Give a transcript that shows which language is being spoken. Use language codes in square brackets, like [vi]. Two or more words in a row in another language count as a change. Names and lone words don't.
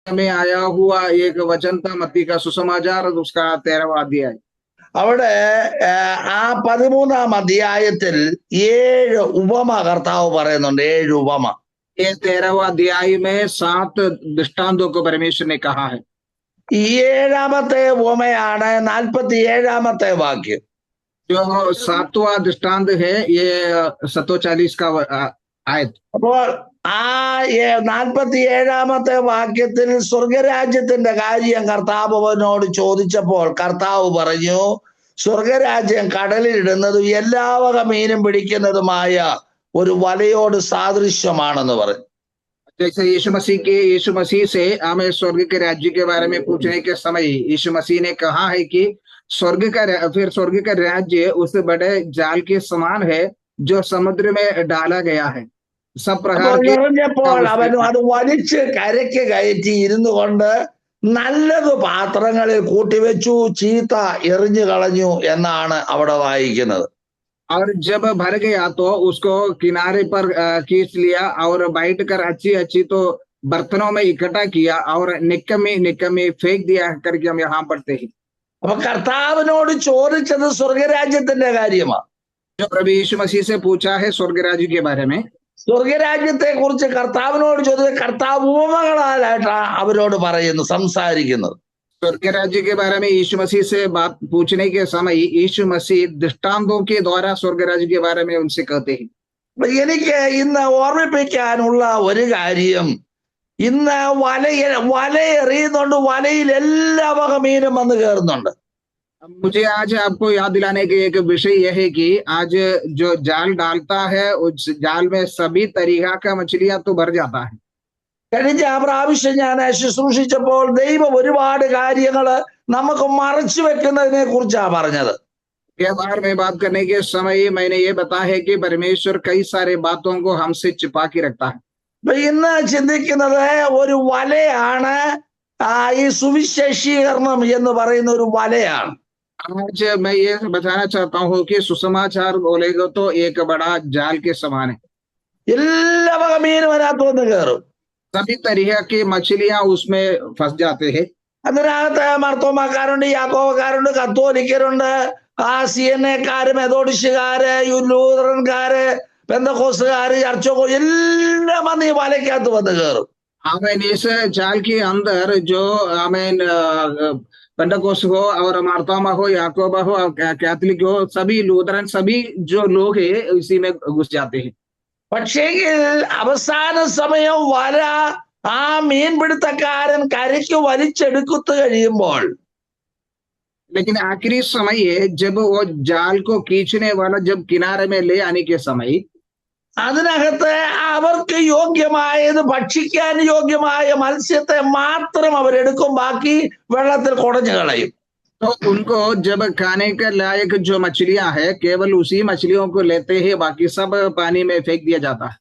[hi] में आया हुआ एक वचन था मत्ती का सुसमाचार उसका 13वां अध्याय। [ml] അവിടെ ആ 13-ാം അധ്യായത്തിൽ 7 ഉപമ കർത്താവ് പറയുന്നുണ്ട്. 7 ഉപമ. [hi] ये 13वां अध्याय में 7 दृष्टांतों को परमेश्वर ने कहा है। [ml] ഈ 7-ാമത്തെ ഉപമയാണ് 47-ാമത്തെ വാക്യം. [hi] जो 7वां दृष्टांत है ये 740 का आयत। [ml] അപ്പോൾ ആ 47-ാമത്തെ വാക്യത്തിൽ സ്വർഗരാജ്യത്തിന്റെ കാര്യം കർത്താവ് അവനോട് ചോദിച്ചപ്പോൾ കർത്താവ് പറഞ്ഞു, സ്വർഗരാജ്യം കടലിലിടുന്നതും എല്ലാ വക മീനും പിടിക്കുന്നതുമായ ഒരു വലയോട് സാദൃശ്യമാണെന്ന് പറഞ്ഞു. [hi] जैसे यीशु मसीह से हमें स्वर्ग के राज्य के बारे में पूछने के समय यीशु मसीह ने कहा है कि स्वर्ग का राज्य उस बड़े जाल के समान है जो समुद्र में डाला गया है। सब प्रकार के [ml] എറിഞ്ഞപ്പോൾ അവൻ അത് വലിച്ച് കരയ്ക്ക് കയറ്റി ഇരുന്നു കൊണ്ട് നല്ലത് പാത്രങ്ങളിൽ കൂട്ടിവെച്ചു, ചീത്ത എറിഞ്ഞു കളഞ്ഞു എന്നാണ് അവിടെ വായിക്കുന്നത്. [hi] और जब भर गया तो उसको किनारे पर खींच लिया और बैठ कर अच्छी अच्छी तो बर्तनों में इकट्ठा किया और निकम्मी फेंक दिया करके हम यहाँ पढ़ते हैं। [ml] അപ്പൊ കർത്താവിനോട് ചോദിച്ചത് സ്വർഗരാജ്യത്തിന്റെ കാര്യമാണ്. [hi] जो प्रभु यीशु मसीह से पूछा है स्वर्ग राज्य के बारे में, [ml] സ്വർഗരാജ്യത്തെ കുറിച്ച് കർത്താവിനോട് ചോദിച്ചത് കർത്താവ് ഉപമകളായിട്ടാണ് അവരോട് പറയുന്നു, സംസാരിക്കുന്നത്. [hi] स्वर्ग राज्य के बारे में यीशु मसीह से बात पूछने के समय यीशु मसीह दृष्टांतों के द्वारा स्वर्ग राज्य के बारे में उनसे कहते हैं। [ml] അപ്പൊ എനിക്ക് ഇന്ന് ഓർമ്മിപ്പിക്കാനുള്ള ഒരു കാര്യം, ഇന്ന് വല എറിയുന്നുണ്ട്, വലയിൽ എല്ലാ വക മീനും വന്ന് കയറുന്നുണ്ട്. [hi] मुझे आज आपको याद दिलाने के एक विषय यह है कि आज जो जाल डालता है उस जाल में सभी तरीका का मछलियां तो भर जाता है। [ml] കഴിഞ്ഞ പ്രാവശ്യം ഞാൻ ശുശ്രൂഷിച്ചപ്പോൾ ദൈവം ഒരുപാട് കാര്യങ്ങള് നമുക്ക് മറച്ചു വെക്കുന്നതിനെ കുറിച്ചാണ് പറഞ്ഞത്. [hi] व्यवहार में बात करने के समय मैंने ये बताया है कि परमेश्वर कई सारे बातों को हमसे छिपा के रखता है। [ml] അപ്പൊ ഇന്ന് ചിന്തിക്കുന്നത് ഒരു വലയാണ്, ഈ സുവിശേഷീകരണം എന്ന് പറയുന്ന ഒരു വലയാണ്. [hi] आज मैं ये बताना चाहता हूँ कि सुसमाचार बोलेगा तो एक बड़ा जाल के समान है। [ml] എല്ലാ വക മീനും അതിനകത്ത് വന്ന് കയറും. [hi] सभी तरह की मछलियां उसमें फंस जाते हैं। [ml] അതിനകത്ത് മർത്തോമാക്കാരുണ്ട്, യാക്കോബക്കാരുണ്ട്, കത്തോലിക്കരുണ്ട്, CNA-ക്കാര്, മെതോഡിസ്റ്റുകാര്, ലൂതറൻകാര്, പെന്തക്കോസ്തുകാര്, ചർച്ചോ എല്ലാം വന്ന് ഈ വലയ്ക്കകത്ത് വന്ന് കയറും. [hi] आमीन। इस जाल के अंदर जो आमीन पेंटकोस्त हो और मार्तोमा हो, याकोबा हो, कैथलिक हो, सभी लूथरन सभी जो लोग हैं इसी में घुस जाते हैं। [ml] പക്ഷേങ്കിൽ അവസാന സമയം വല ആ മീൻപിടുത്തക്കാരൻ കരയ്ക്ക് വലിച്ചെടുക്കത്ത് കഴിയുമ്പോൾ, [hi] लेकिन आखिरी समय है जब वो जाल को खींचने वाला जब किनारे में ले आने के समय [ml] അതിനകത്ത് അവർക്ക് യോഗ്യമായത്, ഭക്ഷിക്കാൻ യോഗ്യമായ മത്സ്യത്തെ മാത്രം അവരെടുക്കും, ബാക്കി വെള്ളത്തിൽ കുടഞ്ഞു കളയും. [hi] तो उनको जब खाने के लायक जो मछलियां है केवल उसी मछलियों को लेते हैं, बाकी सब पानी में फेंक दिया जाता है।